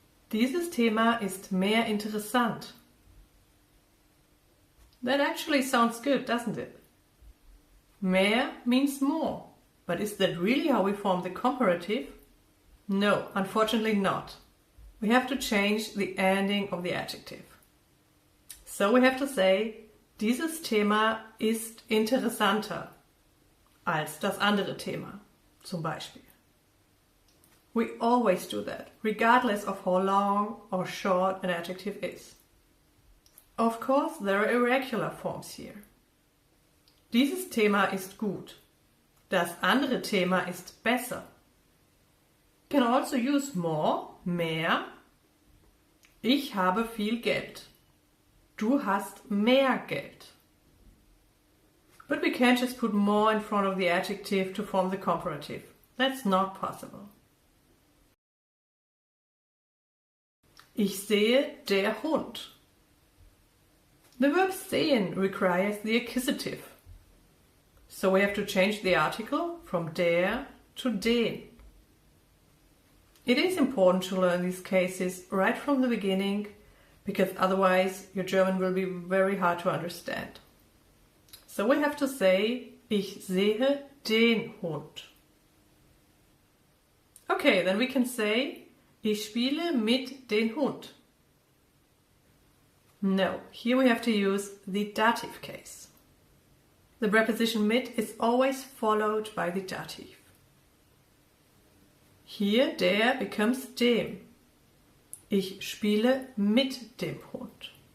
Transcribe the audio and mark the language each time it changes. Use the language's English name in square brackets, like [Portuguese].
[German] Dieses Thema ist mehr interessant. [English] That actually sounds good, doesn't it? Mehr means more, but is that really how we form the comparative? No, unfortunately not. We have to change the ending of the adjective. So we have to say, [German] dieses Thema ist interessanter als das andere Thema, zum Beispiel. [English] We always do that, regardless of how long or short an adjective is. Of course, there are irregular forms here. [German] Dieses Thema ist gut. Das andere Thema ist besser. [English] You can also use more, mehr. [German] Ich habe viel Geld. Du hast mehr Geld. [English] But we can't just put more in front of the adjective to form the comparative. That's not possible. [German] Ich sehe der Hund. [English] The verb sehen requires the accusative. So we have to change the article from der to den. It is important to learn these cases right from the beginning, because otherwise your German will be very hard to understand. So we have to say, [German] ich sehe den Hund. [English] Okay, then we can say, [German] ich spiele mit den Hund. [English] No, here we have to use the dative case. The preposition mit is always followed by the dative. [German] Hier der becomes dem. Ich spiele mit dem Hund.